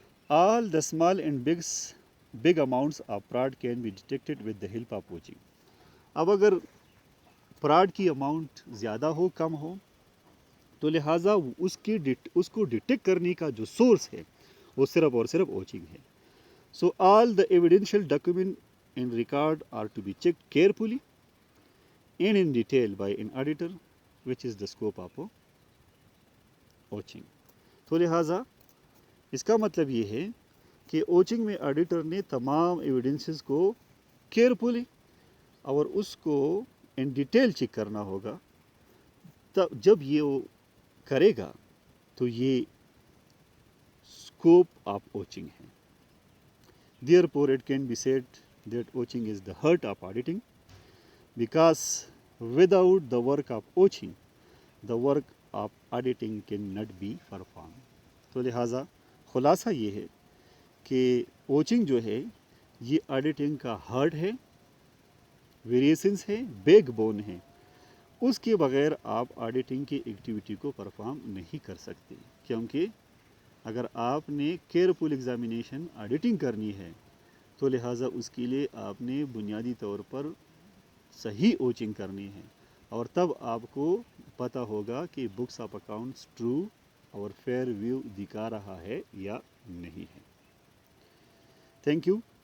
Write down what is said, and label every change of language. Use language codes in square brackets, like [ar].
[en] All the small and big amounts of fraud can be detected with the help of vouching. [ur] اب اگر fraud کی amount زیادہ ہو کم ہو تو لہٰذا اس کو ڈیٹیکٹ کرنے کا جو سورس ہے وہ صرف اور صرف اوچنگ ہے. [en] So all the evidential document and record are to be checked carefully and in detail by an auditor which is the scope of vouching. [ur] تو لہٰذا اس کا مطلب یہ ہے کہ اوچنگ میں آڈیٹر نے تمام ایویڈنسز کو کیئرفلی اور اس کو ان ڈیٹیل چیک کرنا ہوگا. تب جب یہ وہ کرے گا تو یہ اسکوپ آف اوچنگ ہے. [en] Therefore, it can be said that ouching is the heart of auditing, because without the work of ouching, the work of auditing cannot be performed. [ur] تو لہٰذا خلاصہ یہ ہے کہ اوچنگ جو ہے یہ آڈیٹنگ کا ہارٹ ہے، ویریشنس ہے، بیک بون ہے. اس کے بغیر آپ آڈیٹنگ کی ایکٹیویٹی کو پرفارم نہیں کر سکتے، کیونکہ اگر آپ نے کیئرفل ایگزامینیشن آڈیٹنگ کرنی ہے تو لہٰذا اس کے لیے آپ نے بنیادی طور پر صحیح اوچنگ کرنی ہے، اور تب آپ کو پتہ ہوگا کہ بکس آف اکاؤنٹس ٹرو اور فیئر ویو دکھا رہا ہے یا نہیں ہے. [en] Thank you.